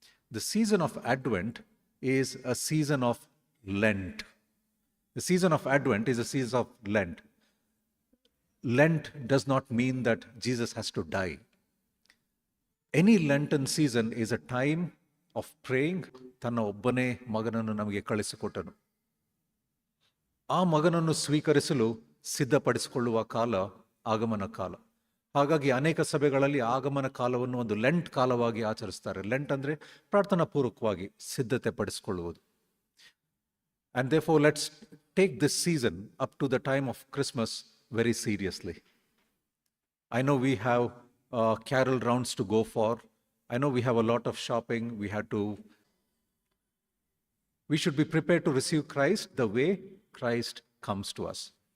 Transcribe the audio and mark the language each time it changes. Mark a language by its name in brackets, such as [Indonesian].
[English] The season of Advent is a season of Lent. The season of Advent is a season of Lent. Lent does not mean that Jesus has to die. Any Lenten season is a time of praying. [Kannada] ತನ್ನ ಒಬ್ಬನೇ ಮಗನನ್ನು ನಮಗೆ ಕಳಿಸಿಕೊಟ್ಟನು. ಆ ಮಗನನ್ನು ಸ್ವೀಕರಿಸಲು ಸಿದ್ಧಪಡಿಸಿಕೊಳ್ಳುವ ಕಾಲ ಆಗಮನ ಕಾಲ. ಹಾಗಾಗಿ ಅನೇಕ ಸಭೆಗಳಲ್ಲಿ ಆಗಮನ ಕಾಲವನ್ನು ಒಂದು ಲೆಂಟ್ ಕಾಲವಾಗಿ ಆಚರಿಸ್ತಾರೆ. ಲೆಂಟ್ ಅಂದರೆ ಪ್ರಾರ್ಥನಾ ಪೂರ್ವಕವಾಗಿ ಸಿದ್ಧತೆ ಪಡಿಸಿಕೊಳ್ಳುವುದು. [English] And therefore let's take this season up to the time of Christmas very seriously. I know we have carol rounds to go for. I know we have a lot of shopping. We should be prepared to receive Christ the way Christ comes to us.